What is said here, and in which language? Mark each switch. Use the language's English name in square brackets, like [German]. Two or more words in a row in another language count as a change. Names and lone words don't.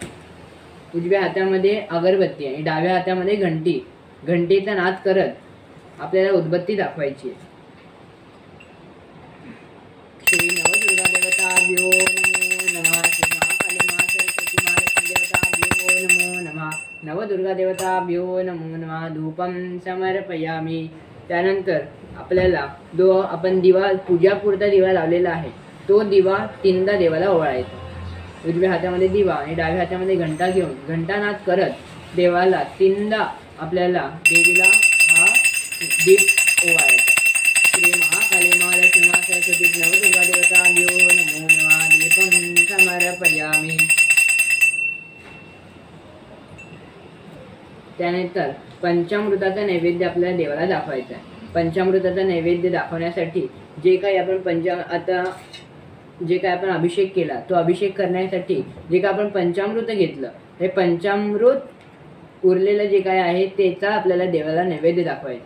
[Marathi] उजव्या हातामध्ये अगरबत्ती आणि डाव्या हातामध्ये घंटी, घंटीचा नाद करत आपल्याला उदबत्ती दाखवायची। [Sanskrit] श्री नवदुर्गा देवताभ्यो नमो नमः श्री महाकाली महासरस्वती महालक्ष्मी देवताभ्यो नमो नमः नवदुर्गा देवताभ्यो नमो नमः धूपं समर्पयामि। [Marathi] त्यानंतर आपल्याला आपण दिवा पूजापुरता दिवा लावलेला आहे तो दिवा 3दा देवाला ओवाळायचा। उजव्या हातामध्ये दिवा आणि डाव्या हातामध्ये घंटा घेऊन घंटानाद करत देवाला 3दा आपल्याला देवीला हा दीप ओवाळायचा। [Sanskrit] श्री महाकाली महालक्ष्मी सरस्वती नवदुर्गा देवताभ्यो नमो नमः दीपं समर्पयामि। [Marathi] त्यानंतर पंचामृताचा नैवेद्य आपल्याला देवाला दाखवायचा आहे। पंचामृताचा नैवेद्य दाखवण्यासाठी जे काही आपण अभिषेक केला तो अभिषेक करण्यासाठी जे काय आपण पंचामृत घेतलं हे पंचामृत उरलेलं जे काय आहे त्याचा आपल्याला देवाला नैवेद्य दाखवायचा।